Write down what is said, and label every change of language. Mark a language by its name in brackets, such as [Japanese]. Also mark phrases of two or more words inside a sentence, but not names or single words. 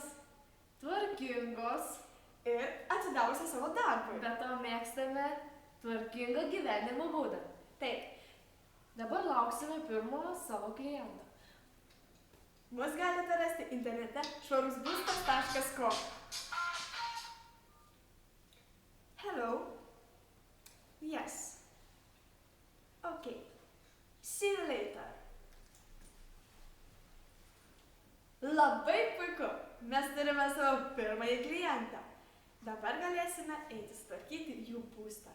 [Lithuanian] tvarkingos, ir atsidavusios savo darbui. bet to mėgstame tvarkingą gyvenimo būdą. Taip, Dabar lauksime pirmojo savo kliento. mus galite rasti internete švarusbūstas.com. [English] Hello. Yes. Okay. See you later. [Lithuanian] Labai puiku. Mes turime savo pirmąjį klientą. Dabar galėsime eiti tvarkyti jų būstą.